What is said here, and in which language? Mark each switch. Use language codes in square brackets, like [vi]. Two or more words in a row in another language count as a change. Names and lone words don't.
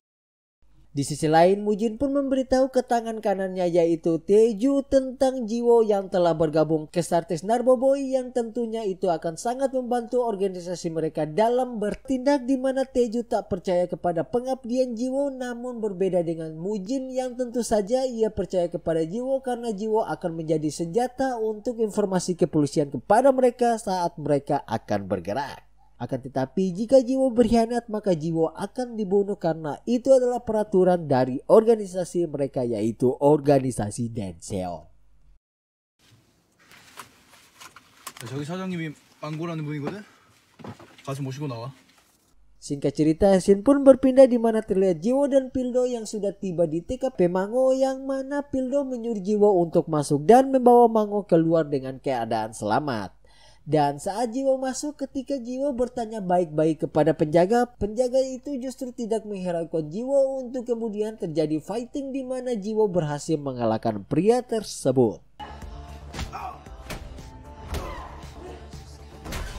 [id] Di sisi lain, Mujin pun memberitahu ke tangan kanannya yaitu Teju tentang Jiwo yang telah bergabung ke Sertes Narkoboboy, yang tentunya itu akan sangat membantu organisasi mereka dalam bertindak, di mana Teju tak percaya kepada pengabdian Jiwo, namun berbeda dengan Mujin yang tentu saja ia percaya kepada Jiwo karena Jiwo akan menjadi senjata untuk informasi kepolisian kepada mereka saat mereka akan bergerak. Akan tetapi jika Jiwo berkhianat, maka Jiwo akan dibunuh karena itu adalah peraturan dari organisasi mereka, yaitu organisasi Denseon. [ko] 저기 사장님이 망고라는 분이거든? 가서 모시고 나와. [id] Singkat cerita, scene pun berpindah di mana terlihat Jiwo dan Pildo yang sudah tiba di TKP Mango, yang mana Pildo menyuruh Jiwo untuk masuk dan membawa Mango keluar dengan keadaan selamat. Dan saat Jiwo masuk, ketika Jiwo bertanya baik-baik kepada penjaga, penjaga itu justru tidak menghiraukan Jiwo, untuk kemudian terjadi fighting di mana Jiwo berhasil mengalahkan pria tersebut.